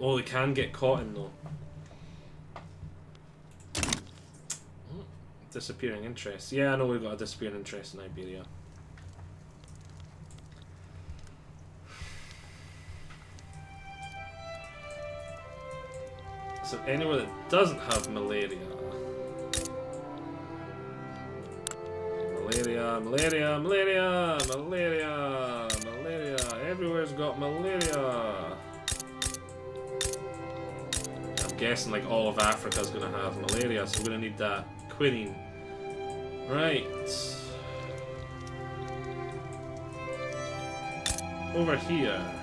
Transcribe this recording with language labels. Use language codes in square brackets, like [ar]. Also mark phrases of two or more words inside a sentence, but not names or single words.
[en] Oh, we can get cotton though. Disappearing interest. Yeah, I know we've got a disappearing interest in Iberia. So anywhere that doesn't have malaria. Malaria, malaria, malaria, malaria, malaria. Everywhere's got malaria. I'm guessing like all of Africa's gonna have malaria, so we're gonna need that quinine. Right. Over here.